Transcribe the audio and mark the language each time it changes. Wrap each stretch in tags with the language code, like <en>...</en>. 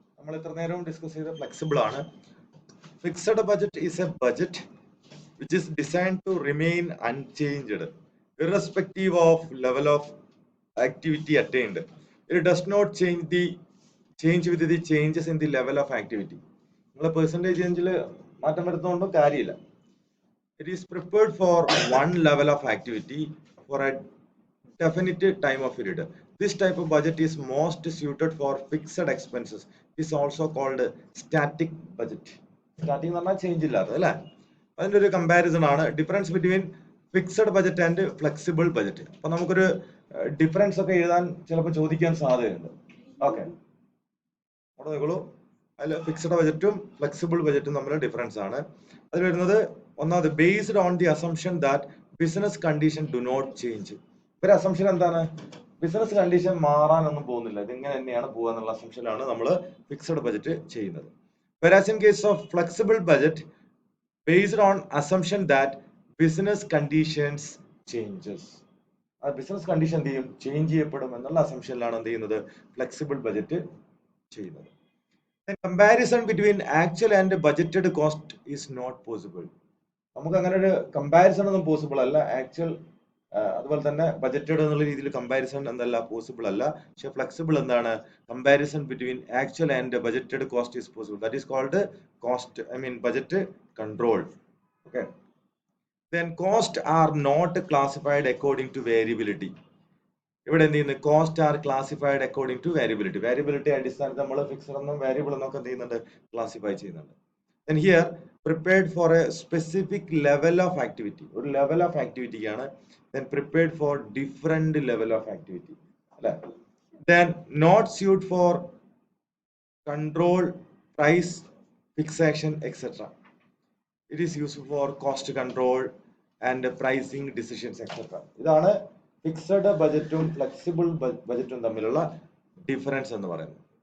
<ml>നമ്മൾ ഇത്ര നേരവും ഡിസ്കസ് ചെയ്ത ഫ്ലെക്സിബിൾ ആണ്.</ml> <en>Fixed budget is a budget which is designed to remain unchanged irrespective of level of activity attained. It does not change with the changes in the level of activity.</en> <ml>നിങ്ങളെ percentage ചേഞ്ചിൽ മാറ്റം വരുത്തുകൊണ്ടും കാര്യമില്ല.</ml> <en>It is prepared for one level of activity for a definite time of period. This type of budget is most suited for fixed expenses. It is also called static budget.</en> <ml>Static എന്ന് പറഞ്ഞാൽ change ഇല്ലാത്തത് അല്ലേ? അതിൻ്റെ ഒരു comparison ആണ്</ml> <en>Difference between fixed budget and flexible budget.</en> <ml>അപ്പൊ നമുക്കൊരു difference ഒക്കെ എഴുതാൻ ചിലപ്പോൾ ചോദിക്കാൻ സാധ്യതയുണ്ട്. ഓക്കെ, അവിടെ നോക്കൂ. അതിൽ ഫിക്സഡ് ബഡ്ജറ്റും ഫ്ലെക്സിബിൾ ബഡ്ജറ്റും തമ്മിൽ ഡിഫറൻസ് ആണ്. അതിൽ വരുന്നത് ഒന്നാമത്</ml> <en>Based on the assumption that business condition do not change.</en> <ml>ഒരു അസംഷൻ എന്താണ്? ബിസിനസ് കണ്ടീഷൻ മാറാനൊന്നും പോകുന്നില്ല, ഇതിങ്ങനെ തന്നെയാണ് പോകുക എന്നുള്ള അസംഷനിലാണ് നമ്മൾ ഫിക്സഡ് ബഡ്ജറ്റ് ചെയ്യുന്നത്.</ml> <en>Whereas in case of flexible budget based on assumption that business conditions changes.</en> <ml>ആ ബിസിനസ് കണ്ടീഷൻ എന്ത് ചെയ്യും? ചേഞ്ച് ചെയ്യപ്പെടും എന്നുള്ള അസംഷനിലാണ് എന്ത് ചെയ്യുന്നത്? ഫ്ലെക്സിബിൾ ബഡ്ജറ്റ് ചെയ്യുന്നത്.</ml> <en>Comparison between actual and budgeted cost is not possible.</en> <ml>നമുക്ക് അങ്ങനെ ഒരു കമ്പാരിസൺ ഒന്നും പോസിബിൾ അല്ല. ആക്ച്വൽ അതുപോലെ തന്നെ ബഡ്ജറ്റഡ് എന്നുള്ള രീതിയിൽ കമ്പാരിസൺ എന്തല്ല പോസിബിൾ അല്ല. പക്ഷെ ഫ്ലെക്സിബിൾ എന്താണ്?</ml> <en>Comparison between actual and budgeted cost is possible. That is called cost, I mean budget control. Okay. Then cost are not classified according to variability.</en> <ml>ഇവിടെ എന്ത് ചെയ്യുന്നത്?</ml> <en>Cost are classified according to variability.</en> <ml>Variability അടിസ്ഥാനത്തിൽ നമ്മൾ fixed എന്നും variable എന്നൊക്കെ എന്ത് ചെയ്യുന്നുണ്ട്? Classify ചെയ്യുന്നുണ്ട്.</ml> <en>Then here prepared for a specific level of activity.</en> <ml>ഒരു level of ആക്ടിവിറ്റിയാണ്.</ml> <en>Then prepared for different level of activity.</en> <ml>അല്ലേ?</ml> <en>Then not suited for control, price, fixation, etc. It is used for cost control and pricing decisions, etc.</en> <ml>ഇതാണ് fixed ബജറ്റും flexible ബജറ്റും തമ്മിലുള്ള difference എന്ന് പറയുന്നത്.</ml>